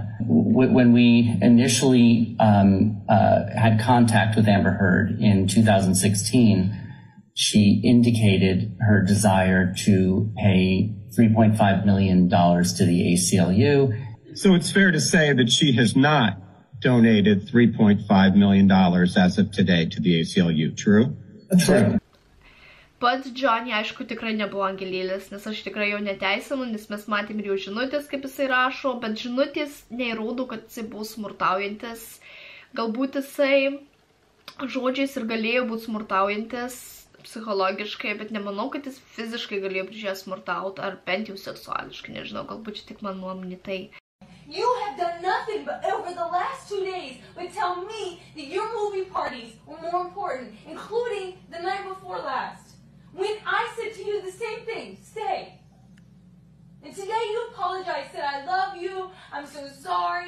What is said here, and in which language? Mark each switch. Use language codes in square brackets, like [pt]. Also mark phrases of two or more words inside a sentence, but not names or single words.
[en] When we initially had contact with Amber Heard in 2016, she indicated her desire to pay $3.5 million to the ACLU. So it's fair to say that she has not donated $3.5 million as of today to the ACLU, true? True. [lt] Pats Johnny, aišku, tikrai nebuvo angelėlis, nes aš tikrai jo neteisinu, nes mes matėm ir jo žinutės, kaip jisai rašo, bet žinutės neįrodo, kad jisai buvo smurtaujantis. galbūt jisai žodžiais ir galėjo būti smurtaujantis psichologiškai, bet nemanau, kad jis fiziškai galėjo prieš ją smurtauti, ar bent jau seksuališkai, nežinau, galbūt čia tik man nuomonė tai. [en] You have done nothing but over the last 2 days but tell me that your movie parties were more important, including the night before last. When I said to you the same thing, stay. And today you apologized, said I love you, I'm so sorry.